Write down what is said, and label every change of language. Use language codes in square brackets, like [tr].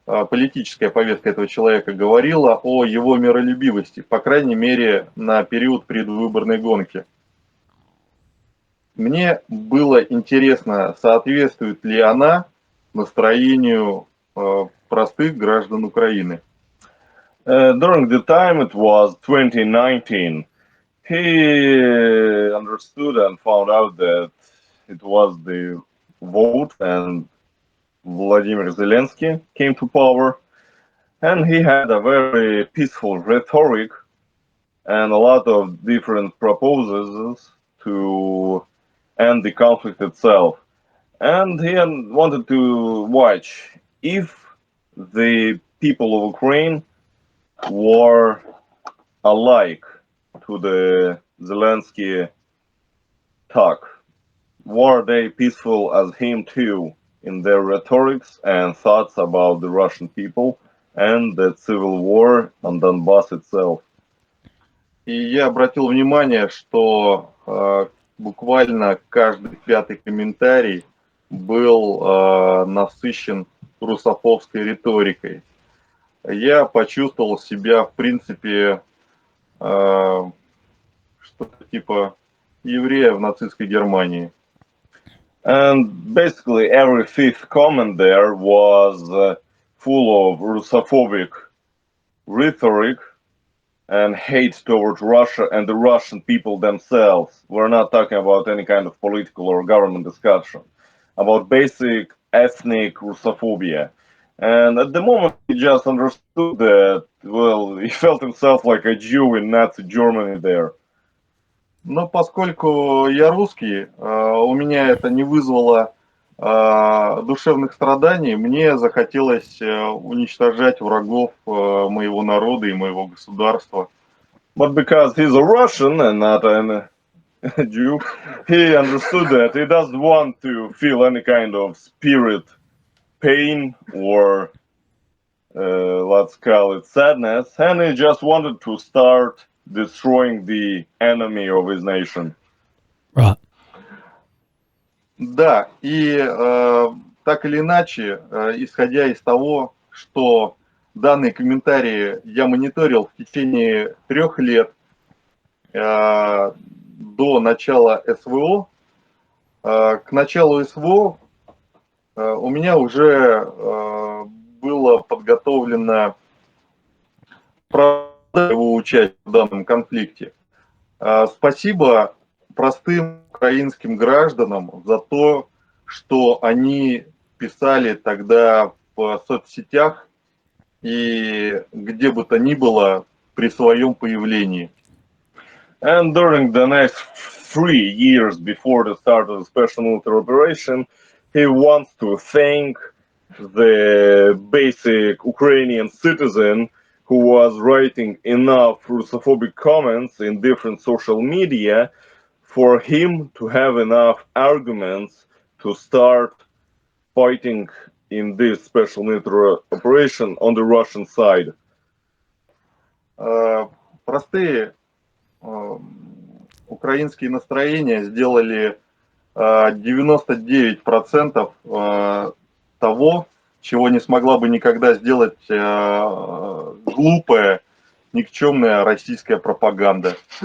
[ru] политическая повестка этого человека говорила о его миролюбивости, по крайней мере, на период предвыборной гонки. Мне было интересно, соответствует ли она настроению простых граждан Украины. [en] During the time it was 2019, he understood and found out that it was the vote and Vladimir Zelensky came to power, and he had a very peaceful rhetoric and a lot of different proposals to end the conflict itself. And he wanted to watch if the people of Ukraine were alike to the Zelensky talk. Were they peaceful as him too in their rhetorics and thoughts about the Russian people and the civil war on Donbass itself? [ru] И я обратил внимание, что буквально каждый пятый комментарий был насыщен русофобской риторикой. Я почувствовал себя, в принципе, что-то типа еврея в нацистской Германии. [en] And basically every fifth comment there was full of Russophobic rhetoric and hate towards Russia and the Russian people themselves. We're not talking about any kind of political or government discussion, about basic ethnic Russophobia. And at the moment, he just understood that, well, he felt himself like a Jew in Nazi Germany there. [ru] Но поскольку я русский, у меня это не вызвало душевных страданий, мне захотелось уничтожать врагов моего народа и моего государства. [en] But because he's a Russian and not a Jew, he understood that he doesn't want to feel any kind of spirit pain or let's call it sadness, and he just wanted to start destroying the enemy of his nation. Right. [ru] Да, и так или иначе, исходя из того, что данные комментарии я мониторил в течение 3 лет до начала СВО, к началу СВО у меня уже было подготовлено его участие в данном конфликте. Спасибо простым украинским гражданам за то, что они писали тогда в соцсетях и где бы то ни было при своем появлении. [en] And during the next 3 years before the start of the special military operation, he wants to thank the basic Ukrainian citizen who was writing enough Russophobic comments in different social media for him to have enough arguments to start fighting in this special military operation on the Russian side. [ru] Простые украинские настроения сделали 99% того, чего не смогла бы никогда сделать глупая, никчемная российская пропаганда.